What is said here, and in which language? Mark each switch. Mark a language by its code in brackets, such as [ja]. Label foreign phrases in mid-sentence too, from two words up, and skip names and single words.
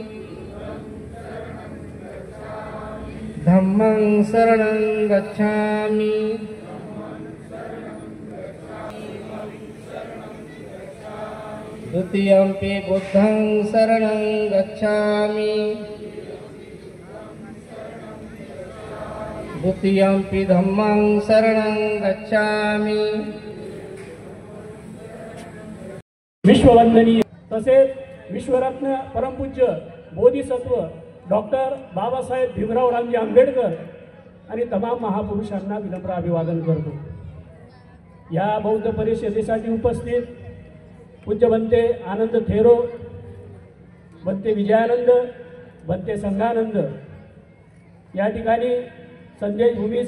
[pi] धम्मं शरणं गच्छामि द्वितीयंपि बुद्धं शरणं गच्छामि द्वितीयंपि धम्मं शरणं गच्छामि। [mr] विश्ववंदनीय तसेच विश्वरत्न परमपूज्य बोधिसत्व डॉक्टर बाबासाहेब भीमराव रामजी आंबेडकर आणि तमाम महापुरुषांना विनम्र अभिवादन करतो। या बौद्ध परिषदेसाठी उपस्थित पूज्य बनते आनंद थेरो, बनते विजयानंद, बनते संघानंद, या ठिकाणी संजय भूमी